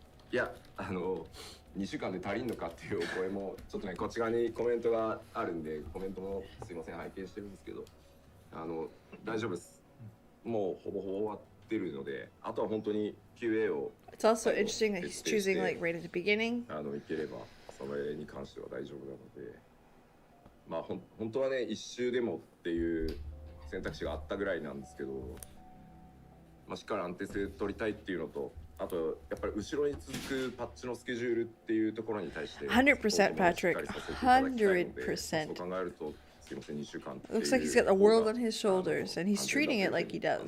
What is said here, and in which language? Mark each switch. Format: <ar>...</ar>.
<ja>いや2週間で足りんのかっていうお声もちょっとねこっち側にコメントがあるんでコメントもすいません拝見してるんですけど大丈夫です。もうほぼほぼ終わってるのであとは本当に QA を</ja> <en>It's also interesting that he's choosing like right at the beginning.</en> <ja>いければそれに関しては大丈夫なのでまあ本当はね1周でもっていう選択肢があったぐらいなんですけど、まあ、しっかり安定性取りたいっていうのとあとやっぱり後ろに続くパッチのスケジュールっていうところに対して</ja> <en>100% Patrick, 100%.</en> <ja>そう考えるとすいません2週間</ja> <en>Looks like he's got the world on his shoulders and he's treating it like he does.</en>